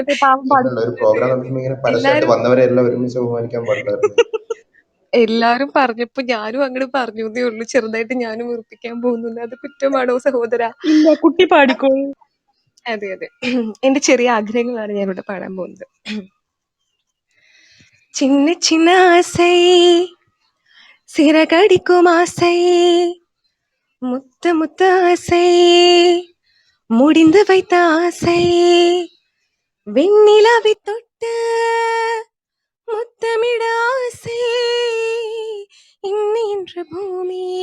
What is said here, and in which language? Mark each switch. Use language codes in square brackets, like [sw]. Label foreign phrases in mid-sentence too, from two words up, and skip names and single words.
[ml] ഇല്ലല്ല, ഒരു പ്രോഗ്രാം നടത്തുമ്പോ ഇങ്ങനെ പരസ്യമായിട്ട് വന്നവരെ എല്ലാം ഒരുമിച്ച് അപമാനിക്കാൻ പാടില്ലായിരുന്നു. എല്ലാരും പറഞ്ഞപ്പോ ഞാനും അങ്ങോട്ട് പറഞ്ഞു എന്നേ ഉള്ളൂ. ചെറുതായിട്ട് ഞാനും വെറുപ്പിക്കാൻ പോകുന്നു, അത് കുറ്റമാണോ സഹോദര? ഇല്ല, കുട്ടി പാടിക്കോ. അതെ അതെ, എന്റെ ചെറിയ ആഗ്രഹങ്ങളാണ് ഞാനിവിടെ പാടാൻ പോകുന്നത്. [ta] சின்ன சின்ன ஆசை, சிறகடிக்கும் ஆசை, முத்த முத்த ஆசை, முடிந்து வைத்த ஆசை, வெண்ணிலாவை தொட்டு முத்தமிட ஆசை, இன்னென்ற பூமி